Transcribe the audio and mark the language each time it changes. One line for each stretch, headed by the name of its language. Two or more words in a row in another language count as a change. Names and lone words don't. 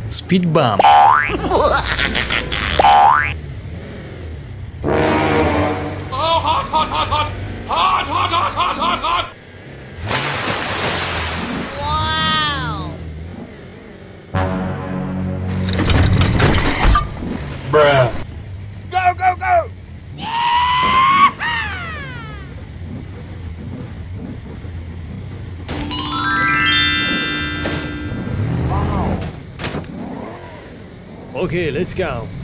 English: Speed bump. Oh, hot, hot, hot, hot! Hot, hot, hot, hot, hot, hot! Go, go, go! Okay, let's go.